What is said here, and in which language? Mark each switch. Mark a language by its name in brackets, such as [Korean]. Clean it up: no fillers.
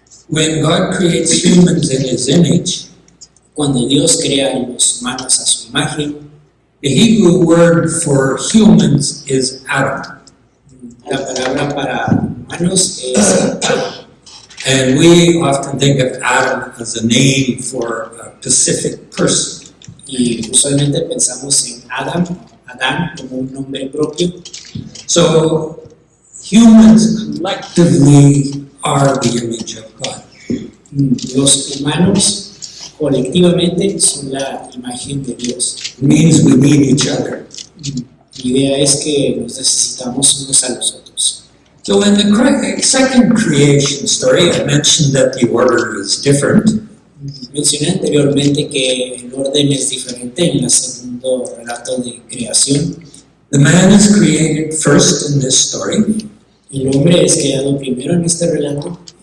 [English] When God creates humans in his image, [Spanish] Cuando Dios crea a los humanos a su imagen, [English] the Hebrew word for humans is Adam. [Spanish] la palabra para humanos es Adam. [English] And we often think of Adam as a name for a specific person. [Spanish] Y usualmente pensamos en Adán como un nombre propio. [English] So humans collectively are the image of God. [Spanish] Los humanos colectivamente son la imagen de Dios. [English] It means we need each other. [Spanish] La idea es que nos necesitamos unos a los otros. [English] So in the second creation story, I mentioned that the order is different. [Spanish] Mencioné anteriormente que el orden es diferente en el segundo relato de creación. [English] The man is created first in this story, [Spanish] El hombre es creado primero en este relato,